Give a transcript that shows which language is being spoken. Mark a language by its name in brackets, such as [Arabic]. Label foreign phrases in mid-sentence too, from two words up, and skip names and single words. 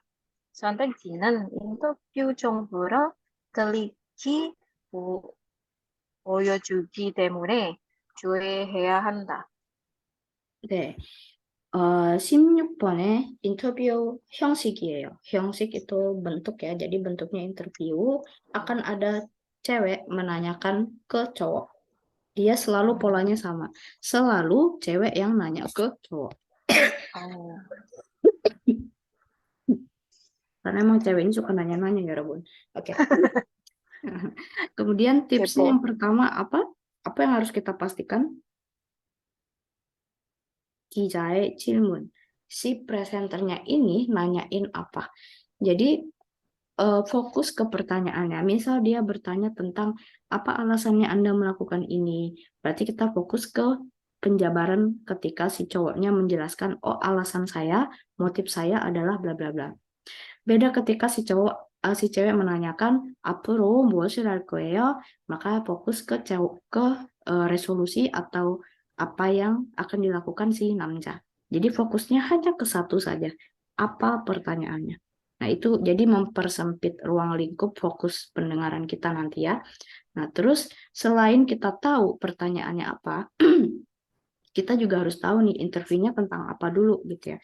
[Korean] 선택지는 인터뷰 정보를 들리기 보여주기 때문에 주의해야 한다. 네. 16번에 인터뷰 형식이에요. [Indonesian] 형식 itu bentuk ya, jadi bentuknya interview, akan ada cewek menanyakan ke cowok. Dia selalu polanya sama. Selalu cewek yang nanya ke cowok. Karena emang cewek ini suka nanya-nanya ya, Rabun. Oke. Kemudian tipsnya yang pertama apa? Apa yang harus kita pastikan? [Korean] 기자의 질문. [Indonesian] Si presenternya ini nanyain apa. Jadi fokus ke pertanyaannya. Misal dia bertanya tentang apa alasannya Anda melakukan ini. Berarti kita fokus ke penjabaran ketika si cowoknya menjelaskan, oh alasan saya, motif saya adalah bla bla bla. Beda ketika si cewek menanyakan [Korean] 앞으로 무엇을 할 거예요? [Indonesian] Maka fokus ke resolusi atau apa yang akan dilakukan si namja. Jadi fokusnya hanya ke satu saja. Apa pertanyaannya? Nah, itu jadi mempersempit ruang lingkup fokus pendengaran kita nanti ya. Nah, terus selain kita tahu pertanyaannya apa, kita juga harus tahu nih interviewnya tentang apa dulu gitu ya.